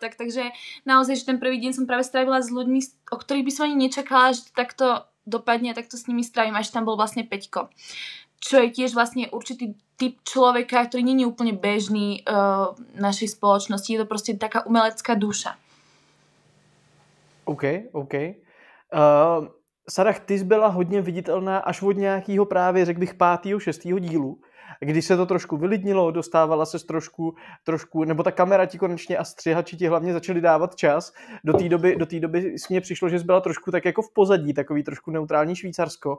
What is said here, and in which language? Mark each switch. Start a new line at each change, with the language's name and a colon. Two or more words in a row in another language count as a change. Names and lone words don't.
Slovak: Takže naozaj, že ten prvý deň som práve strávila s ľuďmi, o ktorých by som ani nečakala, že to takto dopadne a takto s nimi strávim. Až tam bol vlastne Peťko, čo je tiež vlastne určitý typ človeka, ktorý nie je úplne bežný v našej spoločnosti. Je to proste taká umelecká duša.
Czech: OK. Sarah, ty jsi byla hodně viditelná až od nějakého právě, řekl bych, 5., 6. dílu, kdy se to trošku vylidnilo, dostávala se trošku, nebo ta kamera ti konečně a střihači ti hlavně začali dávat čas. Do té doby mně přišlo, že jsi byla trošku tak jako v pozadí, takový trošku neutrální Švýcarsko.